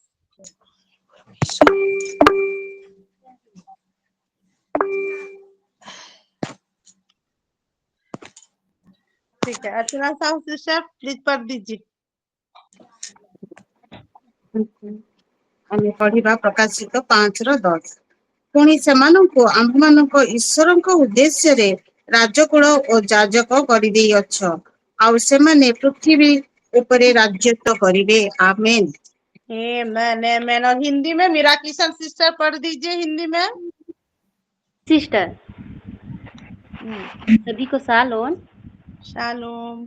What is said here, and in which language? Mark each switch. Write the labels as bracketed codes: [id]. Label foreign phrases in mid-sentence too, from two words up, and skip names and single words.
[hi] ठीक है, अर्चना साहू सिस्टर प्लीज पढ़ दीजिए। [or] ଆମେ ପଢିବା ପ୍ରକାଶିତ 5 ର 10। ପୁଣି ସେମାନଙ୍କୁ ଆମ୍ଭମାନଙ୍କ ଈଶ୍ୱରଙ୍କ ଉଦ୍ଦେଶ୍ୟରେ ରାଜକୁଳ ଓ ଯାଜକ ଗଢ଼ିଦେଇଅଛ ଆଉ ସେମାନେ ପୃଥିବୀ ଉପରେ ରାଜ୍ୟତ୍ୱ କରିବେ। ଆମେନ। ଆମେନ। [hi] और हिंदी में मीरा किशन सिस्टर पढ़ दीजिए हिंदी में। सिस्टर सभी को शालोम। शालोम।